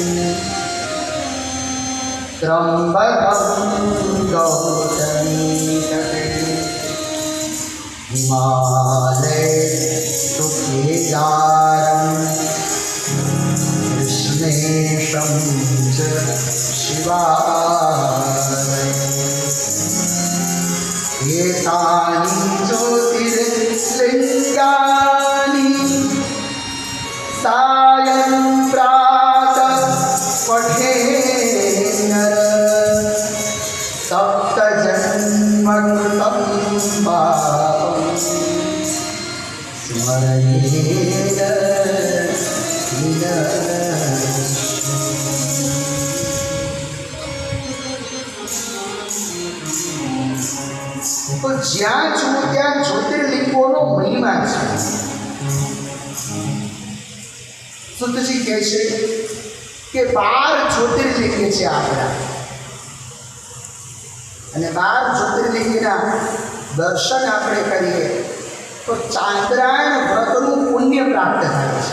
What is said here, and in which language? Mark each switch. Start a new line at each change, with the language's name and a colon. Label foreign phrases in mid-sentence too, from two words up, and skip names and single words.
Sanskrit: ત્રંબકં ગૌતમી તટે હિમાલય તુ કેદારમ કૃષ્ણેશમ ચ શિવાલય एतानि ज्योतिर्लिङ्गानि सायं प्रातः पठे नर सप्तजन्मकृतं पापं स्मरेत्
Gujarati: તો જ્યાં જુઓ ત્યાં જ્યોતિર્લિંગોનો મહિમા છે. સુતજી કહે છે કે 12 જ્યોતિર્લિંગ છે આપણા, અને 12 જ્યોતિર્લિંગના દર્શન આપણે કરીએ તો ચાંદ્રાયણ વ્રતનું પુણ્ય પ્રાપ્ત થાય છે.